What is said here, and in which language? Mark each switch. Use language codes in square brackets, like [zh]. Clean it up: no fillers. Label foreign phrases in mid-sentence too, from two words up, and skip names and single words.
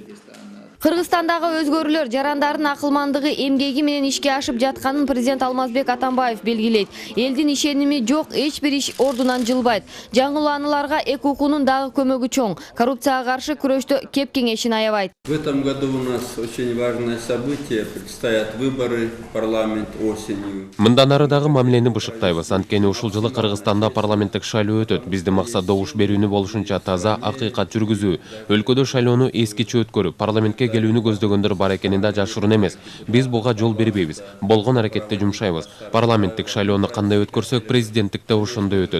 [ky] Кыргызстандагы өзгөрүүлөр жарандардын акылмандыгы, эмгеги менен ишке ашып жатканын президент Алмазбек Атамбаев белгилейт. Элдин ишеними жок, эч бир иш ордунан жылбайт. Жаңыланууларга ЭКУнун дагы көмөгү чоң. Коррупцияга каршы күрөштө кеп кеңешин аябайт. [ru] В этом году у нас очень важное событие. Предстоят выборы в парламент осенью. [ky] Мындан ары дагы мамилени бышыктайбыз. Анткени ушул жылы Кыргызстанда парламенттик шайлоо өтөт. Биздин максат добуш берүүнү болушунча таза, акыйкат жүргүзүү. Өлкөдө шайлоону эскиче өткөрүп, парламентке келүүнү көздөгөндөр бар экени да жашыруун эмес. Биз буга жол бербейбиз. Болгон аракетти жумшайбыз. Парламенттик шайлоону кандай өткөрсөк, президенттикте ошондой өтөт.